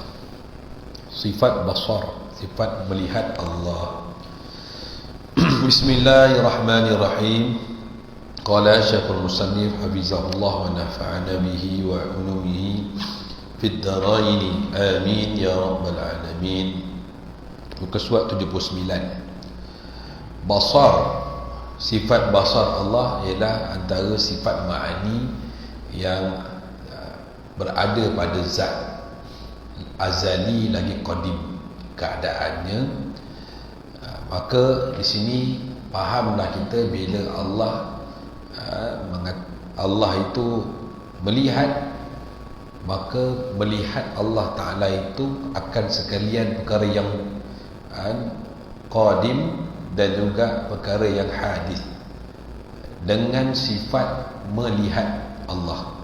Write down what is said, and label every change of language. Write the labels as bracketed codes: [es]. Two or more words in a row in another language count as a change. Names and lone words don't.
[ms] Sifat basar, sifat melihat Allah. [ar] بسم الله الرحمن الرحيم. قال شيخ المصنف حفظه الله ونفعنا به وبعلومه في الدارين. آمين يا رب العالمين. [ms] Muka surat [ar] 79. [ms] Basar, sifat basar Allah ialah antara sifat ma'ani yang berada pada zat azali lagi qadim keadaannya. Maka di sini fahamlah kita bila Allah itu melihat, maka melihat Allah Ta'ala itu akan sekalian perkara yang qadim dan juga perkara yang hadis dengan sifat melihat Allah.